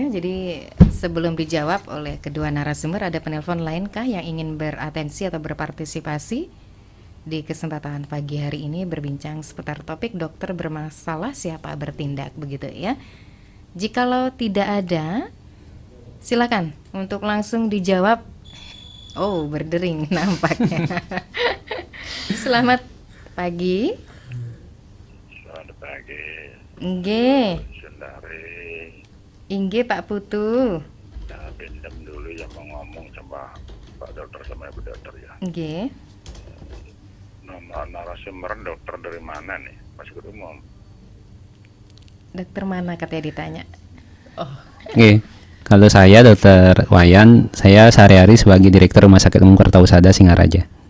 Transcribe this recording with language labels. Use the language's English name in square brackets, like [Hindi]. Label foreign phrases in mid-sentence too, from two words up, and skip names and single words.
[Indonesian] Jadi sebelum dijawab oleh kedua narasumber, ada penelpon lain kah yang ingin beratensi atau berpartisipasi di kesempatan pagi hari ini berbincang seputar topik dokter bermasalah siapa bertindak, begitu ya. Jikalau tidak ada, silakan untuk langsung dijawab. Oh, berdering nampaknya. Selamat pagi. Selamat pagi. Nggih. Sendari. Inggih Pak Putu. Nah, pinjam dulu yang mau ngomong sama Pak Dokter sama Ibu Dokter ya. Nggih. Nomor narasumber dokter dari mana nih? Mas Umum. Dokter mana katanya ditanya? Oke. Kalau saya Dokter Wayan, saya sehari-hari sebagai Direktur Rumah Sakit Umum Kertausada Singaraja.